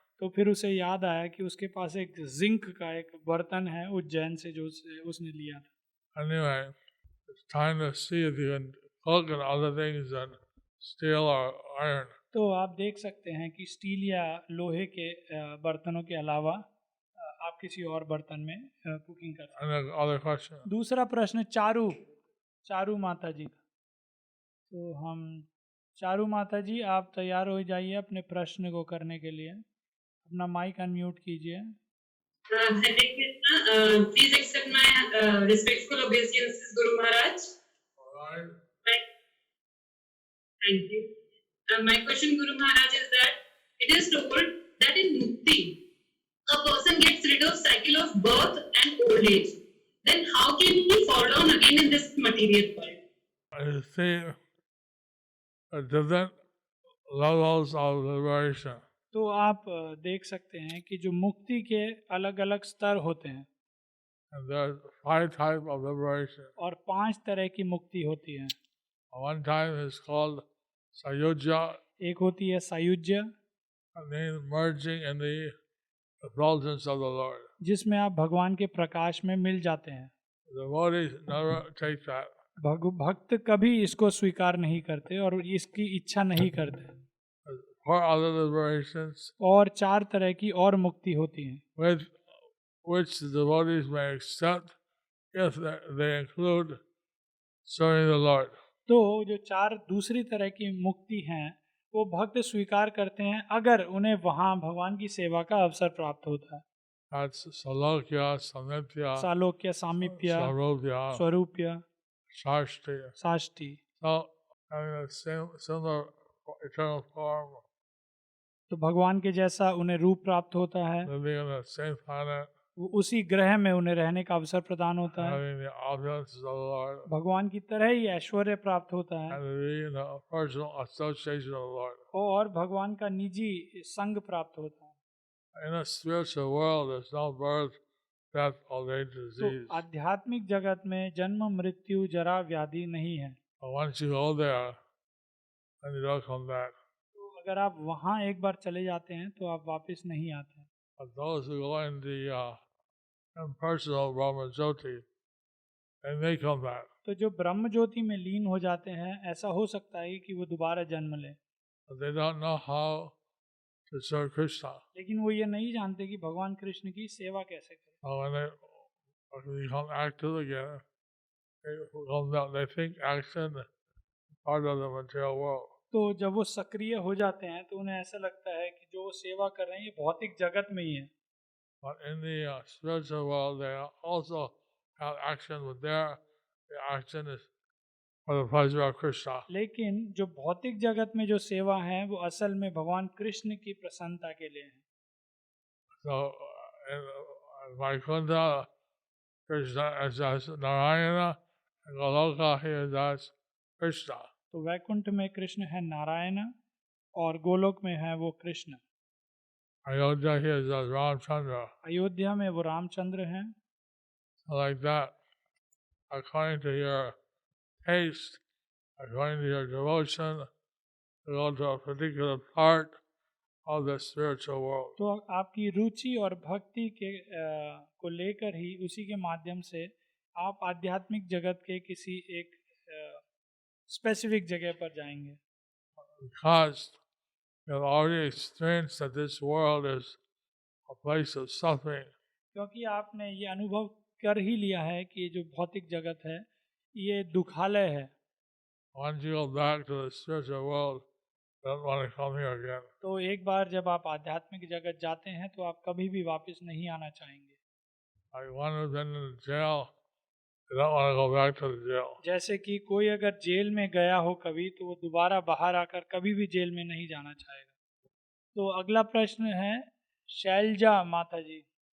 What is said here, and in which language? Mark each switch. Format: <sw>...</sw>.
<hi>तो फिर उसे याद आया कि उसके पास एक जिंक का एक बर्तन है उज्जैन से जो उसने लिया था।</hi> <en>Anyway, it's time to see if you can cook and other things than steel or iron.</en> <hi>तो आप देख सकते हैं कि स्टील या लोहे के बर्तनों के अलावा आप किसी और बर्तन में कुकिंग कर सकते हैं।</hi> <en>And the other question.</en> <hi>दूसरा प्रश्न चारू माता जी का। तो हम चारू माता जी, आप तैयार हो जाइए अपने प्रश्न को करने के लिए। अपना माइक अनम्यूट कीजिए।</hi> <en>Hare Krishna. Please accept my respectful obeisances, Guru Maharaj. Alright. My- Thank you. My question, Guru Maharaj, is that it is told that in Mukti, a person gets rid of cycle of birth and old age. Then how can he fall down again in this material world? I see different levels of liberation.</en> <hi>तो आप देख सकते हैं कि जो मुक्ति के अलग अलग स्तर होते हैं</hi> <en>And there's 5 types of liberation.</en> <hi>और 5 तरह की मुक्ति होती है।</hi> <en>One type is called Sayujya,</en> <hi>एक होती है सायुज्य,</hi> <en>and then merging in the effulgence of the Lord.</en> <hi>जिसमें आप भगवान के प्रकाश में मिल जाते हैं।</hi> <en>The devotees never take that.</en> <hi>भक्त कभी इसको स्वीकार नहीं करते और इसकी इच्छा नहीं करते।</hi> <en>4 other liberations,</en> <hi>और 4 तरह की और मुक्ति होती हैं</hi> <en>which the devotees may accept if they include serving the Lord.</en> <hi>तो जो 4 दूसरी तरह की मुक्ति हैं वो भक्त स्वीकार करते हैं अगर उन्हें वहाँ भगवान की सेवा का अवसर प्राप्त होता है।</hi> <en>That's Salokya, Samipya,</en> <hi>सालोक्य, सामीप्य,</hi> <en>Sarupya,</en> <hi>स्वरूप्य,</hi> <en>Shashti.</en> <hi>Sashti.</hi> <en>So, having a similar eternal form,</en> <hi>तो भगवान के जैसा उन्हें रूप प्राप्त होता है,</hi> <en>living on the same planet,</en> <hi>वो उसी ग्रह में उन्हें रहने का अवसर प्रदान होता है,</hi> <en>having the opulences of the Lord,</en> <hi>भगवान की तरह ही ऐश्वर्य प्राप्त होता है</hi> <en>and to be in the personal association of the Lord.</en> <hi>और भगवान का निजी संग प्राप्त होता है।</hi> <en>In a spiritual world, there's no birth, death, old age,</en> <hi>तो</hi> <en>disease.</en> <hi>आध्यात्मिक जगत में जन्म, मृत्यु, जरा, व्याधि नहीं है।</hi> <en>But once you go there, then you don't come back.</en> <hi>तो अगर आप वहाँ एक बार चले जाते हैं तो आप वापस नहीं आते हैं।</hi> <en>But those who go in the impersonal Brahma Jyoti, they may come back.</en> <hi>तो जो ब्रह्म ज्योति में लीन हो जाते हैं ऐसा हो सकता है कि वो दोबारा जन्म लें,</hi> <en>But they don't know how to serve Krishna.</en> <hi>लेकिन वो ये नहीं जानते कि भगवान कृष्ण की सेवा कैसे करें।</hi> <en>So when they become active again, they think action is part of the material world.</en> <hi>तो जब वो सक्रिय हो जाते हैं तो उन्हें ऐसा लगता है कि जो वो सेवा कर रहे हैं ये भौतिक जगत में ही है।</hi> <en>But in the spiritual world, they also have action, but there the action is for the pleasure of Krishna.</en> <hi>लेकिन जो भौतिक जगत में जो सेवा है वो असल में भगवान कृष्ण की प्रसन्नता के लिए है।</hi> <en>So in Vaikuntha, Krishna is as Narayana, and Goloka he is as Krishna.</en> <hi>तो वैकुंठ में कृष्ण है नारायण और गोलोक में है वो Krishna.</hi> <en>Ayodhya he is as Ramchandra.</en> <hi>Ayodhya में वो रामचंद्र हैं।</hi> <en>So like that, according to your taste, according to your devotion, to go to a particular part of the spiritual world.</en> <hi>तो आपकी रुचि और भक्ति के को लेकर ही उसी के माध्यम से आप आध्यात्मिक जगत के किसी एक स्पेसिफिक जगह पर जाएंगे।</hi> <en>Because you have already experienced that this world is a place of suffering.</en> <hi>क्योंकि आपने ये अनुभव कर ही लिया है कि ये जो भौतिक जगत है ये दुखालय है।</hi> <en>Once you go back to the spiritual world, you don't want to come here again.</en> <hi>तो एक बार जब आप आध्यात्मिक जगत जाते हैं तो आप कभी भी वापस नहीं आना चाहेंगे।</hi> <en>Like one who's been in jail, you don't want to go back to the jail.</en> <hi>जैसे कि कोई अगर जेल में गया हो कभी तो वो दोबारा बाहर आकर कभी भी जेल में नहीं जाना चाहेगा। तो अगला प्रश्न है शैलजा माता जी।</hi>